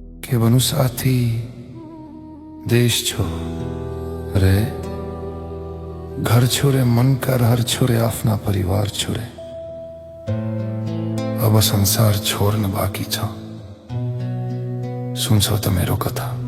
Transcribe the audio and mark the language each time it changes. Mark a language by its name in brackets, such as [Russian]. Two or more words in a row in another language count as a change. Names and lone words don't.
[Nepali] के बनू साथी देश छोरे घर छोरे मन का रहर छोरे आफ्ना परिवार छोरे अब संसार छोड्न बाँकी छ। सुन्छौ त मेरो कथा।